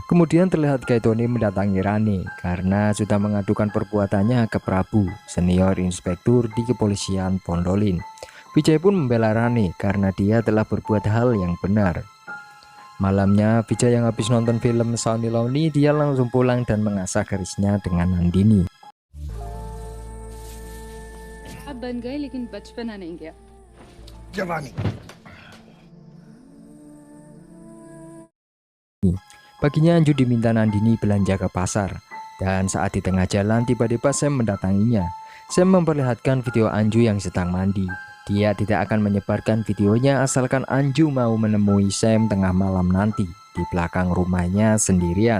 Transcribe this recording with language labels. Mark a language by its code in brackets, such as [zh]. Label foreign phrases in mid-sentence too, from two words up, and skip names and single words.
[id] Kemudian terlihat Gaetone mendatangi Rane karena sudah mengadukan perbuatannya ke Prabu, senior inspektur di kepolisian Pondolin. Vijay pun membela Rane karena dia telah berbuat hal yang benar. Malamnya, Vijay yang habis nonton film Sunny Lonely, dia langsung pulang dan mengasah kerisnya dengan Nandini. [hi] बन गए लेकिन बचपना नहीं गया। जवानी। [id] Paginya Anju diminta Nandini belanja ke pasar, dan saat di tengah jalan tiba-tiba Sam mendatanginya. Sam memperlihatkan video Anju yang sedang mandi. Dia tidak akan menyebarkan videonya asalkan Anju mau menemui Sam tengah malam nanti di belakang rumahnya sendirian.